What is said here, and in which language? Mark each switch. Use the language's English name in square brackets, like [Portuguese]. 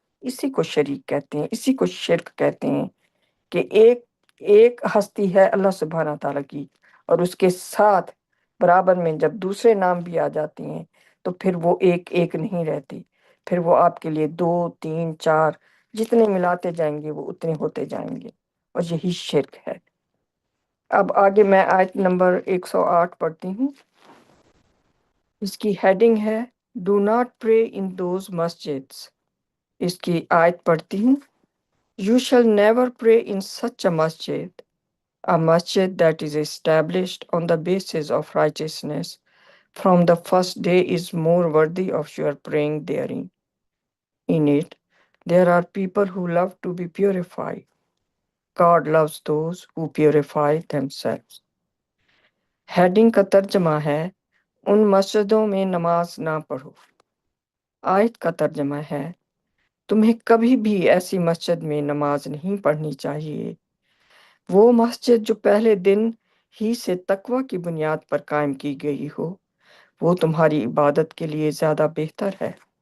[Urdu] اسی کو شریک کہتے ہیں، اسی کو شرک کہتے ہیں کہ ایک ہستی ہے اللہ سبحانہ تعالیٰ کی، اور اس کے ساتھ برابر میں جب دوسرے نام بھی آ جاتے ہیں تو پھر وہ ایک ایک نہیں رہتی، پھر وہ آپ کے لیے 2 3 4 جتنے ملاتے جائیں گے وہ اتنے ہوتے جائیں گے، اور یہی شرک ہے. اب آگے میں آیت نمبر 108 پڑھتی ہوں. اس کی ہیڈنگ ہے [English] Do not pray in those مسجدس. [Urdu] اس کی آیت پڑھتی ہوں. [English] You shall never pray in such a masjid that is established on the basis of righteousness from the first day is more worthy of your praying therein. In it, there are people who love to be purified. God loves those who purify themselves. [Urdu] Heading کا ترجمہ ہے ان مسجدوں میں نماز نہ پڑھو. آیت کا ترجمہ ہے تمہیں کبھی بھی ایسی مسجد میں نماز نہیں پڑھنی چاہیے. وہ مسجد جو پہلے دن ہی سے تقوی کی بنیاد پر قائم کی گئی ہو، وہ تمہاری عبادت کے لیے زیادہ بہتر ہے.